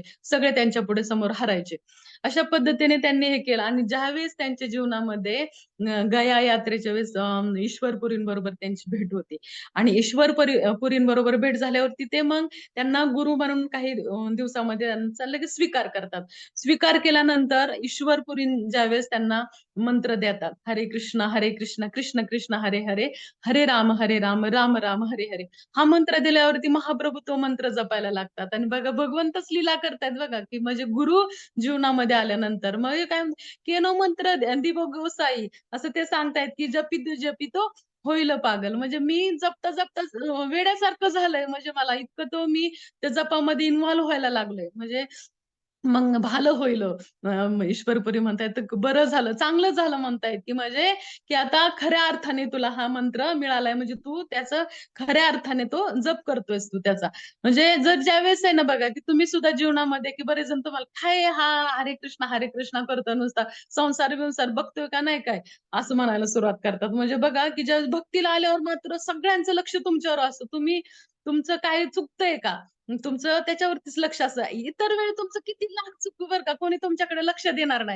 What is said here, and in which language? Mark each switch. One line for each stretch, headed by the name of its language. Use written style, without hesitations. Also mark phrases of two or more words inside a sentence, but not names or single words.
Marathi: सगळे त्यांच्या पुढे समोर हरायचे. अशा पद्धतीने त्यांनी हे केलं, आणि ज्यावेळेस त्यांच्या जीवनामध्ये गया यात्रेच्या वेळेस ईश्वरपुरींबरोबर त्यांची भेट होते. आणि पुरींबरोबर भेट झाल्यावरती ते मग त्यांना गुरु म्हणून काही दिवसामध्ये त्यांचा लगेच स्वीकार करतात. स्वीकार केल्यानंतर ईश्वरपुरी ज्यावेळेस त्यांना मंत्र देतात,
Sanskrit: हरे कृष्ण कृष्ण कृष्ण हरे हरे, हरे राम राम राम हरे हरे.
Marathi: हा मंत्र दिल्यावरती महाप्रभू तो मंत्र जपायला लागतात. आणि बघा भगवंतच लीला करतायत बघा की म्हणजे गुरु जीवनामध्ये आल्यानंतर मग हे काय
Bangla: কেনো মন্ত্র দিবো গোসাই
Marathi: असं ते सांगतायत की
Bangla: জপিতো জপিতো হইল পাগল.
Marathi: म्हणजे मी जपता जपता वेड्यासारखं झालंय, म्हणजे मला इतकं तो मी त्या जपामध्ये इन्व्हॉल्व व्हायला लागलोय. म्हणजे मग भलं होईल ईश्वरपुरी म्हणतायत बरं झालं, चांगलं झालं म्हणतायत, की म्हणजे की आता खऱ्या अर्थाने तुला हा मंत्र मिळालाय म्हणजे तू त्याचं खऱ्या अर्थाने तो जप करतोयस तू त्याचा. म्हणजे जर ज्यावेळेस आहे ना बघा, की तुम्ही सुद्धा जीवनामध्ये की बरेच जण तुम्हाला काय हा हरे कृष्णा करतोय नुसता, संसार-बिंसार बघतोय का नाही काय? असं म्हणायला सुरुवात करतात. म्हणजे बघा, की ज्यावेळेस भक्तीला आल्यावर मात्र सगळ्यांचं लक्ष तुमच्यावर असतं. तुमचं काही चुकतंय का? तुमचं त्याच्यावरतीच लक्ष असतं. इतर वेळी तुमचं किती लाख चुकू बरं का, कोणी तुमच्याकडे लक्ष देणार नाही.